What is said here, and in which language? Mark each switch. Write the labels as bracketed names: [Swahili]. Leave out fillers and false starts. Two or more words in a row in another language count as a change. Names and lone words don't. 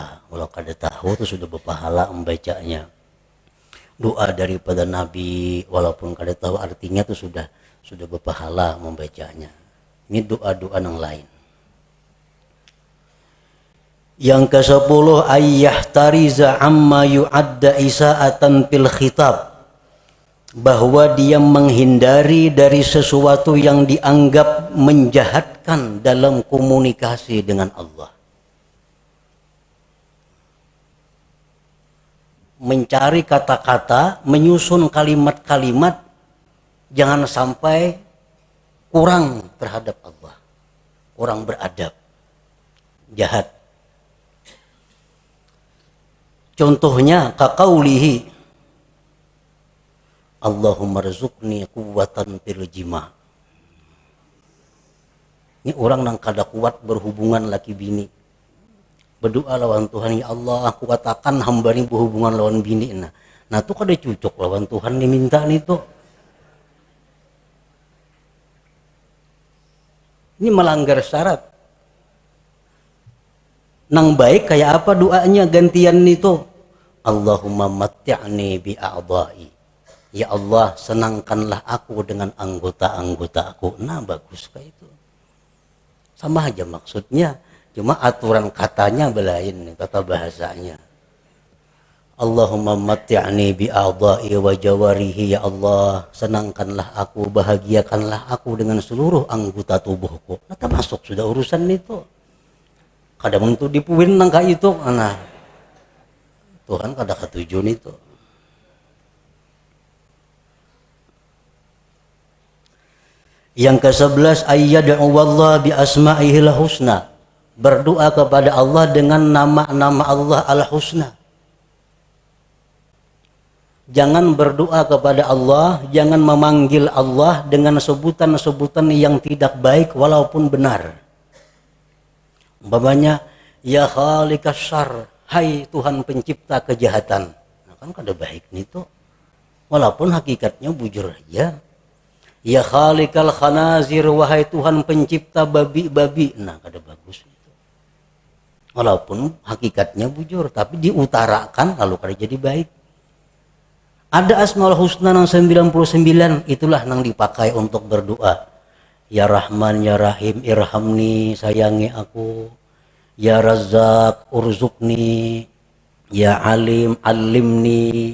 [Indonesian] Kalau kada tahu itu sudah berpahala membacanya. Doa daripada Nabi, walaupun kada tahu artinya itu sudah berpahala membacanya. Ini doa-doa yang lain. Yang ke-10, [Arabic] ayyahtariza amma yu'adda isa'atan fil khitab, [Indonesian] bahwa dia menghindari dari sesuatu yang dianggap menjahatkan dalam komunikasi dengan Allah. Mencari kata-kata, menyusun kalimat-kalimat, jangan sampai kurang terhadap Allah, kurang beradab, jahat. Contohnya [Arabic] kaqaulihi Allahumma rzuqni quwwatan fil jima'. [Indonesian] Ini orang yang kada kuat berhubungan laki bini. [Banjar] Berdoa lawan Tuhan, ya Allah kuatakan hamba ini berhubungan lawan bini. Nah itu kada cocok lawan Tuhan diminta itu. [Indonesian] Ini melanggar syarat. [Banjar] Nang baik kayak apa doanya gantian itu? [Arabic] Allahumma matti'ni bi a'dha'i. [Indonesian] Ya Allah, senangkanlah aku dengan anggota-anggota aku. Nah, bagus kayak itu. Sama aja maksudnya, cuma aturan katanya belain, kata bahasanya. [Arabic] Allahumma matti'ni bi'a'dha'i wa jawarihi, ya Allah, [Indonesian] senangkanlah aku, bahagiakanlah aku dengan seluruh anggota tubuhku. [Banjar] Nah, termasuk sudah urusan itu. Kadang untuk dipuin nang kayak itu, nah Tuhan kada ketujuan itu. [Arabic] Yang ke-11, ayyad'u wallah bi asma'ihil husna. [Indonesian] Berdoa kepada Allah dengan nama-nama Allah al-husna. Jangan berdoa kepada Allah, jangan memanggil Allah dengan sebutan-sebutan yang tidak baik walaupun benar. Umpamanya, [Arabic] ya khaliqas syarr, [Indonesian] hai Tuhan pencipta kejahatan. [Banjar] Nah, kan kada baik nih tuh. [Indonesian] Walaupun hakikatnya bujur aja. [Arabic] Ya khaliqal khanazir, [Indonesian] wahai Tuhan pencipta babi-babi. Nah, kada bagus itu. Walaupun hakikatnya bujur, tapi diutarakan lalu kada jadi baik. Ada Asmaul Husna yang 99, itulah yang dipakai untuk berdoa. [Arabic] Ya Rahman, Ya Rahim, irhamni, [Indonesian] sayangi aku. [Arabic] Ya Razzaq, urzukni. Ya Alim, alimni.